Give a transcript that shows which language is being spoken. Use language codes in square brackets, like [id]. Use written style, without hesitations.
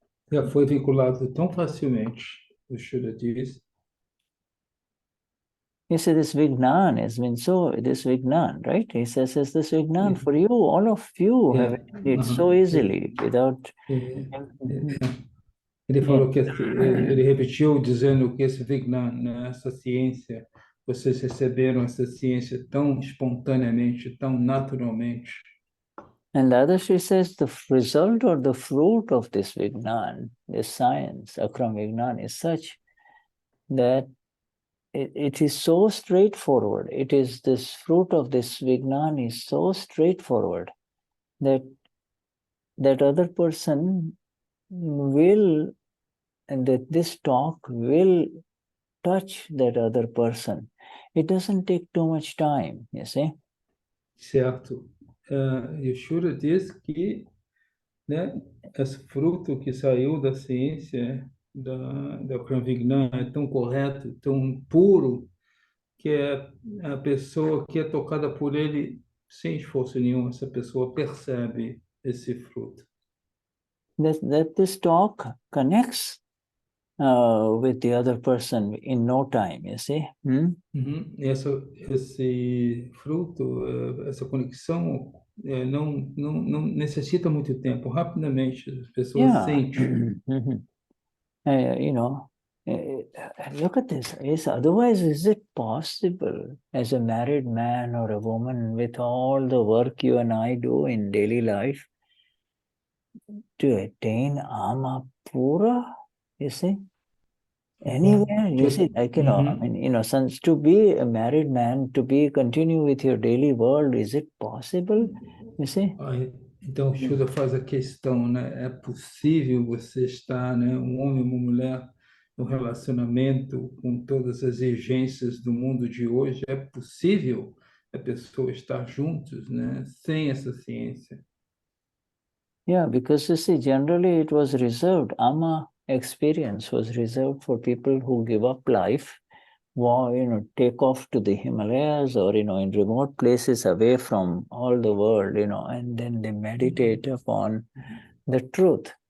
[pt] Já foi vinculado tão facilmente, o Shuddha diz. [en] He said this Vignan has been this Vignan, right? He says this Vignan for you, all of you have attained it so easily without... Ele falou que ele repetiu dizendo que esse Vignan, né, essa ciência, vocês receberam essa ciência tão espontaneamente, tão naturalmente. And Dadashri says the result or the fruit of this Vignan, this science, Akram Vignan, is such that it is so straightforward. It is this fruit of this Vignan is so straightforward that that other person will, and that this talk will touch that other person. It doesn't take too much time, you see. [pt] Certo. Yeshua diz que, né, esse fruto que saiu da ciência da Akram Vignan é tão correto, tão puro, que a pessoa que é tocada por ele sem esforço nenhum, essa pessoa percebe esse fruto. [en] That this talk connects with the other person in no time, you see. Uhum. [pt] Esse fruto, essa conexão, não necessita muito tempo. Rapidamente, as pessoas [en] Yeah. [pt] sentem. [en] You know, look at this. Otherwise, is it possible as a married man or a woman with all the work you and I do in daily life to attain Amapura? You see? Anywhere, you see, like, you know, I mean, you know, since to be a married man, to continue with your daily world, is it possible? You see? [pt] Então, o Shuddha faz a questão, né? É possível você estar, né, um homem e uma mulher, no relacionamento com todas as exigências do mundo de hoje? É possível a pessoa estar juntos, né, sem essa ciência? [en] Yeah, because you see, generally it was reserved, Ama experience was reserved for people who give up life, you know, take off to the Himalayas or, you know, in remote places away from all the world, you know, and then they meditate upon the truth.